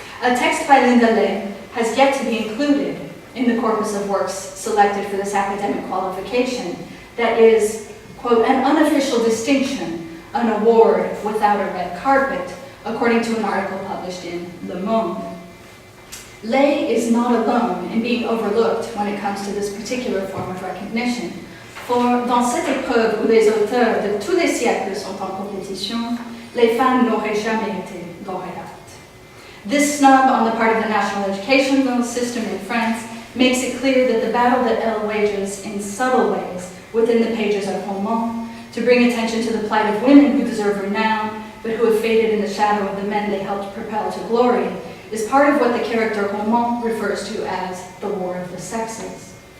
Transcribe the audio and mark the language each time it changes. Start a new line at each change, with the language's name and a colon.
English: A text by Linda Lay has yet to be included in the corpus of works selected for this academic qualification that is, quote, an unofficial distinction, an award without a red carpet, according to an article published in Le Monde. Lay is not alone in being overlooked when it comes to this particular form of recognition.
French: For dans cette épreuve où les auteurs de tous les siècles sont en compétition, les femmes n'auraient jamais été lauréates.
English: This snub on the part of the national educational system in France makes it clear that the battle that Elle wages in subtle ways within the pages of Roman to bring attention to the plight of women who deserve renown, but who have faded in the shadow of the men they helped propel to glory, is part of what the character Roman refers to as the war of the sexes.